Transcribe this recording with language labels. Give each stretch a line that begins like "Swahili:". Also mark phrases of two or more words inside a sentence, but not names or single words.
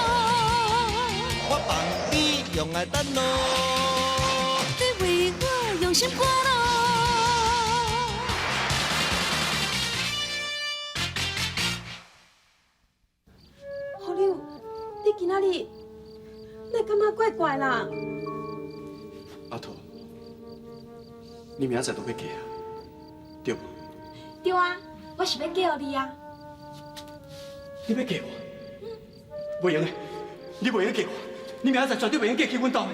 Min Nan Chinese: 我放你用爱等路。你为我用心赶路。好友，你今仔日哪感觉怪怪啦？阿土，你明仔载就要嫁啊，对无？对啊，我是要嫁予你啊。你要嫁我？袂用的，你袂用嫁我，你明仔载绝对袂用嫁去阮兜的。